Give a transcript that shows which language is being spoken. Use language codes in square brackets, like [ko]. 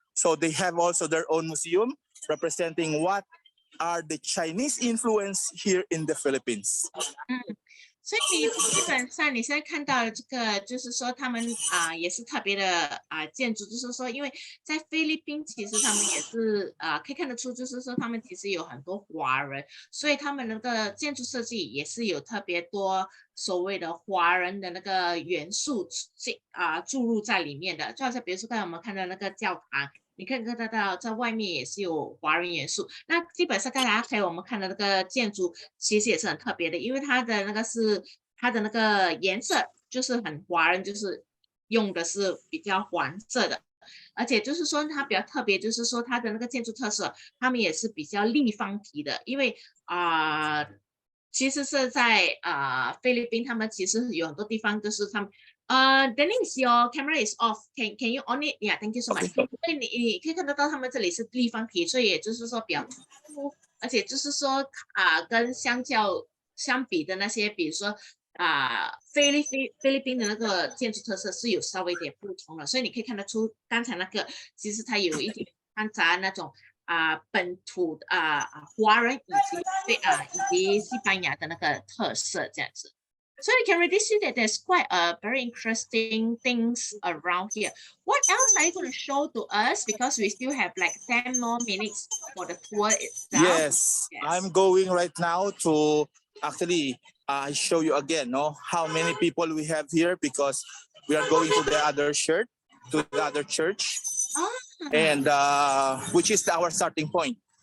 [en] So they have also their own museum representing what are the Chinese influence here in the Philippines. [zh] 所以你基本上你现在看到的这个，就是说他们也是特别的建筑，就是说因为在菲律宾其实他们也是可以看得出，就是说他们其实有很多华人，所以他们那个建筑设计也是有特别多所谓的华人的那个元素注入在里面的，就好像比如说刚才我们看到那个教堂。你可以看得到，在外面也是有华人元素。那基本上刚才我们看的那个建筑，其实也是很特别的，因为它的那个颜色就是很华人，就是用的是比较黄色的，而且就是说它比较特别，就是说它的那个建筑特色，他们也是比较立方体的，因为其实是在菲律宾，他们其实有很多地方就是他们。 [en] Denise, your camera is off. Can you on it? Yeah, thank you so much. [zh] 所以你可以看得到他们这里是立方体，所以也就是说比较凸，而且就是说跟相比的那些，比如说菲律宾的那个建筑特色是有稍微点不同的，所以你可以看得出刚才那个其实它有一点掺杂那种本土华人以及西班牙的那个特色这样子。 [en] So you can really see that there's quite a very interesting things around here. What else are you going to show to us? Because we still have like 10 more minutes for the tour itself. Yes. I'm going right now to actually show you again how many people we have here because we are going to the other church, and which is our starting point.